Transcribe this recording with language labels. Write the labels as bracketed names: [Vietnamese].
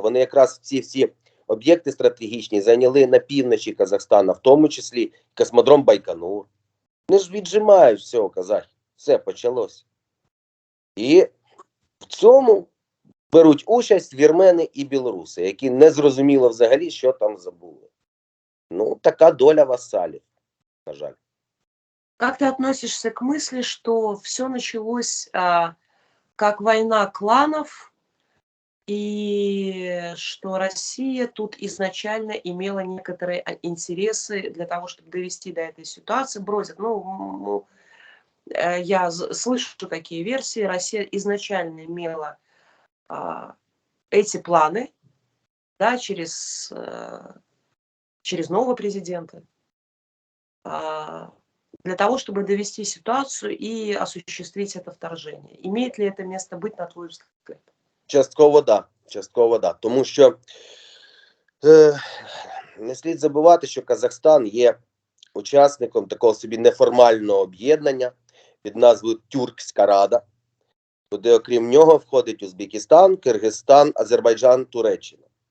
[Ukrainian] Вони якраз всі об'єкти стратегічні зайняли на півночі Казахстана, в тому числі космодром Байконур. Вони ж віджимають все, казахи. Все почалося. І в цьому беруть участь вірмени і білоруси, які не зрозуміло взагалі, що там забули. Ну, така доля вассалів, на жаль. [Russian] Как ты относишься к мысли, что все началось как война кланов, и что Россия тут изначально имела некоторые интересы для того, чтобы довести до этой ситуации, бросить. Я слышу такие версии. Россия изначально имела эти планы, да, через нового президента, для того, чтобы довести ситуацию и осуществить это вторжение. Имеет ли это место быть, на твой взгляд? [Ukrainian] Частково да. Частково да. Тому що не слід забувати, що Казахстан є учасником такого собі неформального об'єднання під назвою Тюркська Рада, куди окрім нього входить Узбекистан, Киргизстан, Азербайджан, Туреччина.